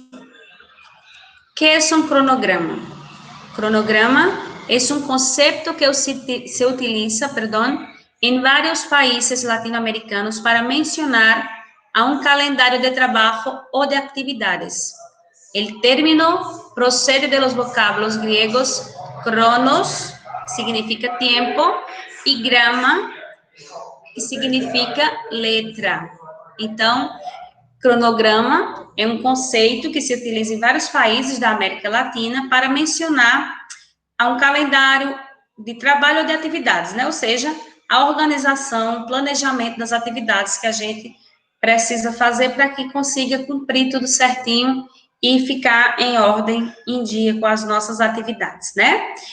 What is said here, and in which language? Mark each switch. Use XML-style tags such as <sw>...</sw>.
<pt>O que é um cronograma? Cronograma é um conceito que se utiliza, em vários países latino-americanos para mencionar a um calendário de trabalho ou de actividades.</pt> <es>El término procede de los vocablos griegos cronos, que significa tiempo, e grama, que significa letra.</es> <pt>Então, cronograma é um conceito que se utiliza em vários países da América Latina para mencionar a um calendário de trabalho ou de atividades, né? Ou seja, a organização, o planejamento das atividades que a gente precisa fazer para que consiga cumprir tudo certinho e ficar em ordem, em dia com as nossas atividades, né?</pt>